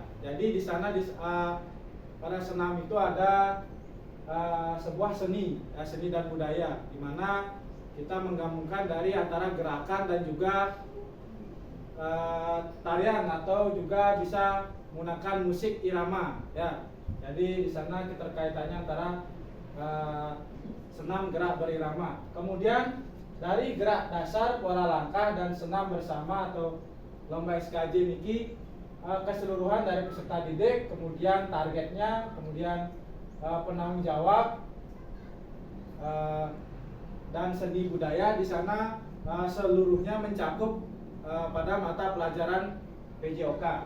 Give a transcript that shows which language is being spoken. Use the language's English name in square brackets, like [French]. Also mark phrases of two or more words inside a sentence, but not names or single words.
[Indonesian] Jadi di sana pada senam itu ada sebuah seni dan budaya, di mana kita menggabungkan dari antara gerakan dan juga tarian atau juga bisa menggunakan musik irama ya. Jadi di sana keterkaitannya antara senam gerak berirama. Kemudian dari gerak dasar, pola langkah dan senam bersama atau lomba SKJ niki keseluruhan dari peserta didik, kemudian targetnya, kemudian penanggung jawab dan seni budaya di sana seluruhnya mencakup pada mata pelajaran PJOK.